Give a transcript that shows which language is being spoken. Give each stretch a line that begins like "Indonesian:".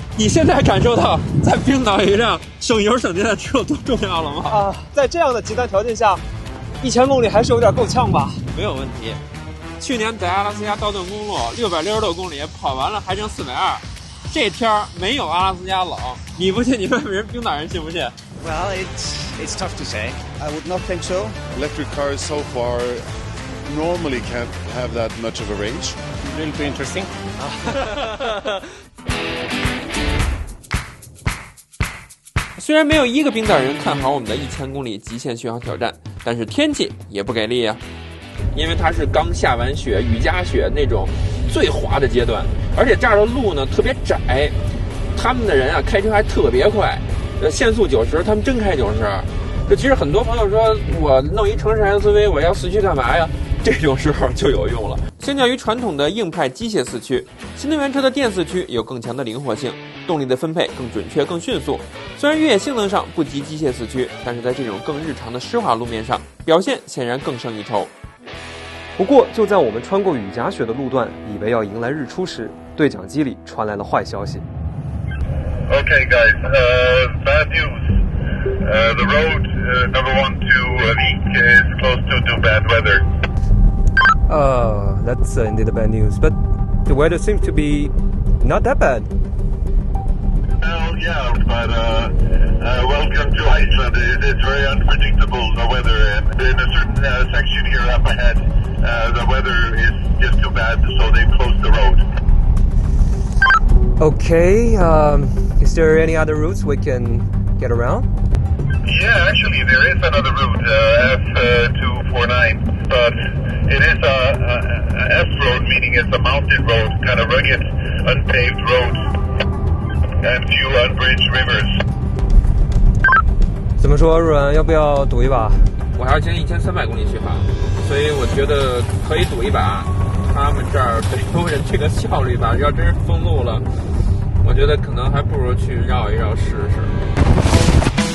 Chinese: 你现在感受到在冰岛有一辆省油省电的车有多重要了吗？在这样的极端条件下，1000公里还是有点够呛吧？没有问题。去年在阿拉斯加道顿公路666公里跑完了还剩420，这天没有阿拉斯加冷。你不信，你问问人冰岛人信不信
English: ？Well, it's tough to say. I would not think so. Electric cars so far normally can't have that much of a range. Really too interesting.
Chinese: 虽然没有一个冰岛人看好我们的1000公里极限续航挑战，但是天气也不给力啊，因为它是刚下完雪，雨夹雪那种最滑的阶段，而且这儿的路呢特别窄，他们的人啊开车还特别快，限速90，他们真开90。这其实很多朋友说，我弄一城市 SUV， 我要四驱干嘛呀？这种时候就有用了。相较于传统的硬派机械四驱，新能源车的电四驱有更强的灵活性，动力的分配更准确、更迅速。虽然越野性能上不及机械四驱，但是在这种更日常的湿滑路面上，表现显然更胜一筹。不过，就在我们穿过雨夹雪的路段，以为要迎来日出时，对讲机里传来了坏消息。
English: Okay, guys, bad news. The road number 1 to Vik is close to bad weather. That's indeed bad news. But the weather seems to be not that bad. Well, yeah, but welcome to Iceland. It's very unpredictable, the weather. And in a certain section here up ahead, the weather is just too bad, so they closed the road. Okay, is there any other routes we can get around? Yeah, actually, there is another route, F249, but it is a S road, meaning it's a mountain road, kind of rugged, unpaved roads, and few unbridged rivers.
Chinese: 怎么说，阮要不要赌一把？我还要将1300公里续航，所以我觉得可以赌一把。他们这儿北欧人这个效率吧，要真是封路了，我觉得可能还不如去绕一绕试试。